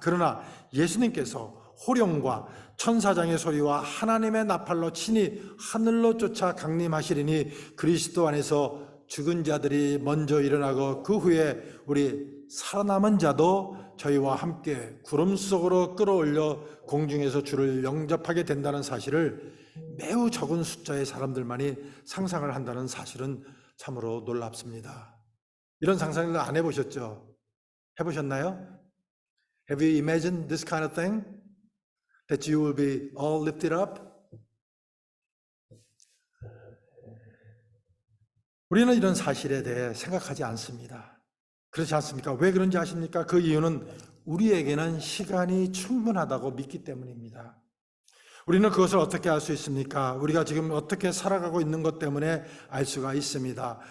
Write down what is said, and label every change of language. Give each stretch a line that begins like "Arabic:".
Korean: 그러나 예수님께서 호령과 천사장의 소리와 하나님의 나팔로 친히 하늘로 쫓아 강림하시리니 그리스도 안에서 죽은 자들이 먼저 일어나고 그 후에 우리 살아남은 자도 저희와 함께 구름 속으로 끌어올려 공중에서 주를 영접하게 된다는 사실을 매우 적은 숫자의 사람들만이 상상을 한다는 사실은 참으로 놀랍습니다. 이런 상상을 안 해보셨죠? 해보셨나요?
English: Have you imagined this kind of thing? That you will be all lifted up?
Korean: 우리는 이런 사실에 대해 생각하지 않습니다. 그렇지 않습니까? 왜 그런지 아십니까? 그 이유는 우리에게는 시간이 충분하다고 믿기 때문입니다. 우리는 그것을 어떻게 알 수 있습니까? 우리가 지금 어떻게 살아가고 있는 것 때문에 알 수가 있습니다.